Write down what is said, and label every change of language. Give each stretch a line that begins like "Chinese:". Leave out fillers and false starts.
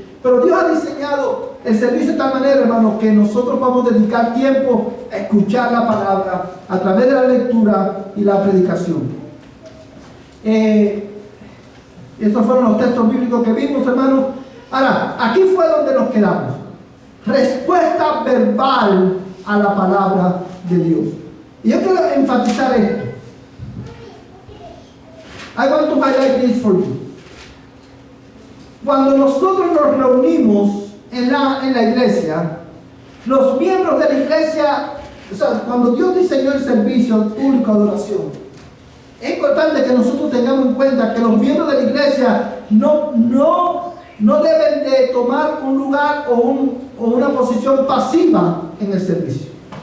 Spanish: Pero Dios ha diseñado el servicio de tal manera, hermanos, que nosotros vamos a dedicar tiempo a escuchar la palabra a través de la lectura y la predicación. Estos fueron los textos bíblicos que vimos, hermanos. Ahora, aquí fue donde nos quedamos. Respuesta verbal a la palabra de Dios. Y yo quiero enfatizar esto.
English: I want to highlight this for you.
Spanish: Cuando nosotros nos reunimos en la iglesia, los miembros de la iglesia, o sea, cuando Dios diseñó el servicio público de adoración, es importante que nosotros tengamos en cuenta que los miembros de la iglesia no deben de tomar un lugar o una posición pasiva en el servicio.